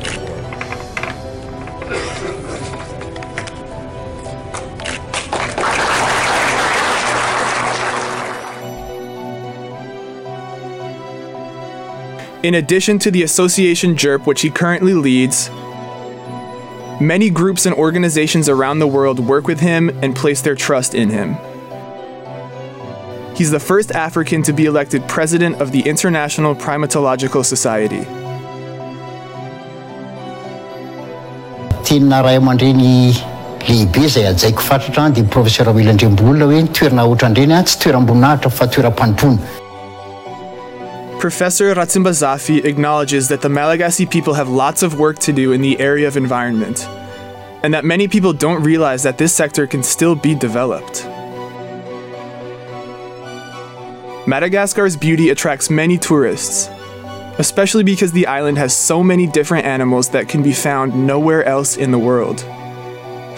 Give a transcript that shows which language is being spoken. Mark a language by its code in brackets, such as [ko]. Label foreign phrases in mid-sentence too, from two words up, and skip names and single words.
[en] In addition to the Association JERP, which he currently leads, many groups and organizations around the world work with him and place their trust in him. He's the first African to be elected president of the International Primatological Society. [mg] Tena ray aman-dreny lehibe izay ajaiko fatratra dia professeur William Ndrembolona hoe toerana ohatrandreny tsy toeram-boninahitra fa toeram-pandroana. [en] Professor Ratsimbazafi acknowledges that the Malagasy people have lots of work to do in the area of environment, and that many people don't realize that this sector can still be developed. Madagascar's beauty attracts many tourists, especially because the island has so many different animals that can be found nowhere else in the world.